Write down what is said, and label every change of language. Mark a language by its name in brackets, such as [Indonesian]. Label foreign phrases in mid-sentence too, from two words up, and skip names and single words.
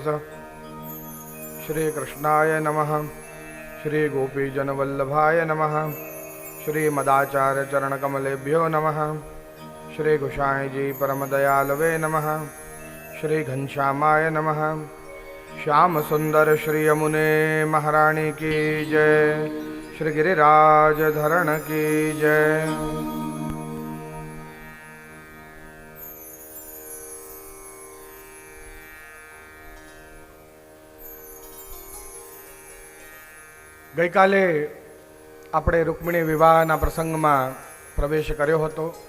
[Sanskrit] श्रीकृष्णाय नमः. श्रीगोपीजनवल्लभाय नमः. श्रीमदाचार्यचरणकमलेभ्यो नमः. श्रीघुषायजी परमदयालवे नमः. श्रीघनश्यामाय नमः. [Hindi] श्यामसुन्दर श्रीयमुने महारानी की जय. श्रीगिरिराजधरण की जय. [Gujarati] ગઈકાલે આપણે રૂકમિણી વિવાહના પ્રસંગમાં પ્રવેશ કર્યો હતો.